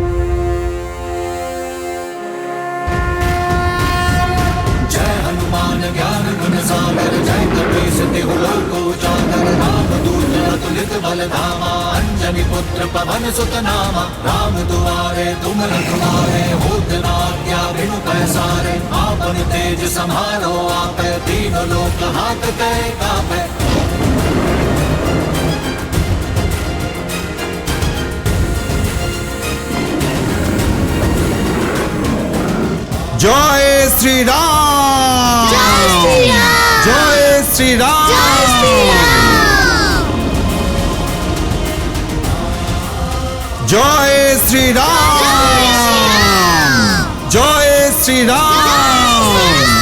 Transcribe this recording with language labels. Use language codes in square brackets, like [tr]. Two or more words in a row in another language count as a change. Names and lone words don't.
[hi] जय हनुमान ज्ञान गुण सागर जय कपीस तिहु लोक उजागर रामदूत अतुलित बल धामा अंजनी पुत्र पवन सुत नामा राम दुआरे तुम रखवारे होत न आज्ञा बिनु पैसारे आपन तेज समारो आपे तीनों लोक हाथ कै कापे। [bn] জয় শ্রীরাম, জয় শ্রীরাম, জয় শ্রীরাম, জয় শ্রীরাম।